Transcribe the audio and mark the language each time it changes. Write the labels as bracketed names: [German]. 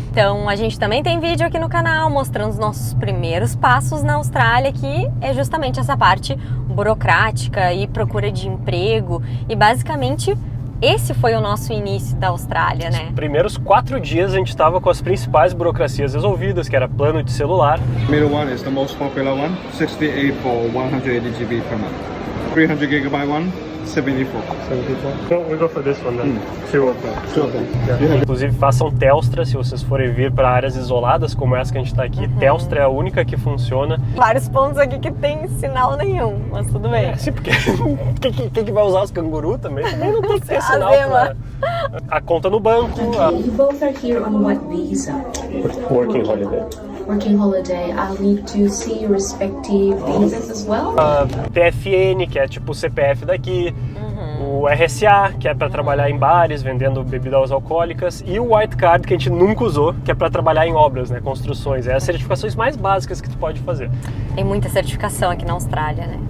[Portuguese] Então a gente também tem vídeo aqui no canal mostrando os nossos primeiros passos na Austrália, que é justamente essa parte burocrática e procura de emprego, e basicamente esse foi o nosso início da Austrália, né? Os primeiros 4 dias a gente estava com as principais burocracias resolvidas, que era plano de celular. [English] Middle one is the most popular one, 68 for 180 GB per month. 300 GB one, 74. [Portuguese] Então, [English] we go for this one then. Sure thing. [Portuguese] Inclusive, façam Telstra se vocês forem vir para áreas isoladas como essa que a gente está aqui. Telstra é a única que funciona. Vários pontos aqui que tem sinal nenhum, mas tudo bem. Sim, porque quem que vai usar os canguru também? Também não tem que ter sinal. Azema. A conta no banco, a [English] You both are here on what visa? working holiday. Working holiday. I'll need to see your respective visas as well. [Portuguese] A TFN, que é tipo o CPF daqui. O RSA, que é para trabalhar em bares, vendendo bebidas alcoólicas, e o White Card, que a gente nunca usou, que é para trabalhar em obras, né, construções. É as certificações mais básicas que tu pode fazer. Tem muita certificação aqui na Austrália, né?